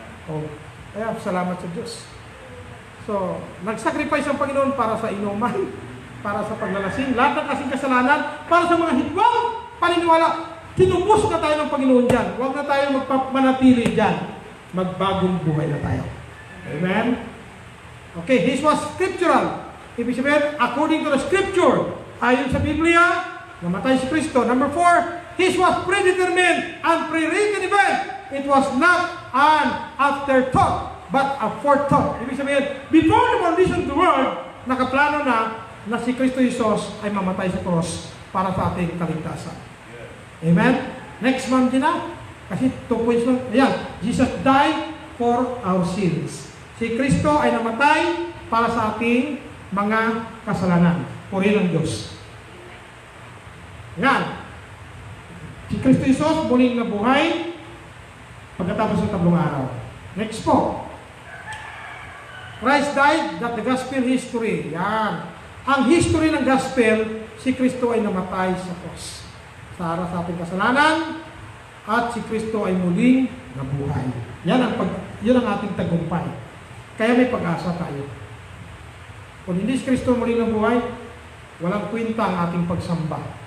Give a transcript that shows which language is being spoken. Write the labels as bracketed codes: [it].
[tl] Oh, kaya salamat sa Diyos. So, nag-sacrifice ang Panginoon para sa inuman, para sa paglalasing, lahat ng kasing kasalanan, para sa mga hidwang paniniwala. Tinubos na tayo ng Panginoon dyan. Huwag na tayo magpapanatili dyan. Magbagong buhay na tayo. Amen? [en] Okay, this was scriptural. [tl] Ibig sabihin, [en] according to the scripture, [tl] ayon sa Biblia, namatay si Kristo. [en] Number 4, this was predetermined and pre-written event. It was not an afterthought, but a forethought. [tl] Ibig sabihin, [en] before the foundation of the world, [tl] nakaplano na si Kristo Jesus ay mamatay sa cross para sa ating kaligtasan. Amen? Next month din na. Kasi 2 points lang. [en] Ayan, Jesus died for our sins. [tl] Si Kristo ay namatay para sa ating mga kasalanan. Purihin ng Diyos. Yan. Si Kristo Jesus muling nabuhay pagkatapos ng 3 araw. Next po. [en] Christ died that the gospel history. [tl] Yan. Ang history ng gospel, si Kristo ay namatay sa cross. Para sa ating kasalanan, at si Kristo ay muling nabuhay. Yun ang ating tagumpay. Kaya may pag-asa tayo. Kung hindi si Kristo muling nabuhay, walang kwenta ang ating pagsamba.